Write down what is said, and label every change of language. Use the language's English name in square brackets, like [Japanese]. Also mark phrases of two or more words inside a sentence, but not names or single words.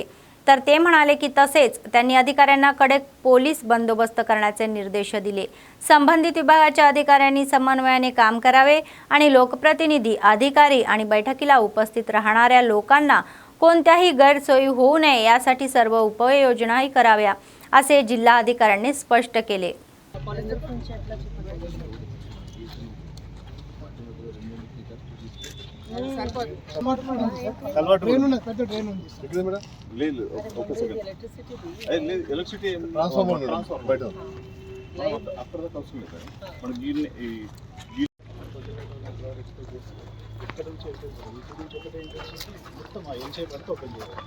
[Marathi] तर ते म्हणाले की तसेच त्यांनी अधिकाऱ्यांना कडक पोलीस बंदोबस्त करण्याचे निर्देश दिले. संबंधित विभागाच्या अधिकाऱ्यांनी समन्वयाने काम करावे आणि लोकप्रतिनिधी, अधिकारी आणि बैठकीला उपस्थित राहणाऱ्या लोकांना कोणत्याही गैरसोयी होऊ नये यासाठी सर्व उपाययोजनाही कराव्या, असे जिल्हा अधिकाऱ्यांनी स्पष्ट केले. [English] electricity transformer [Telugu] బయట అక్కడ అవసరం లేదు మన ఇక్కడ నుంచి మొత్తం ఆ ఏం చేయబడితే ఓపెన్ చేయాలి.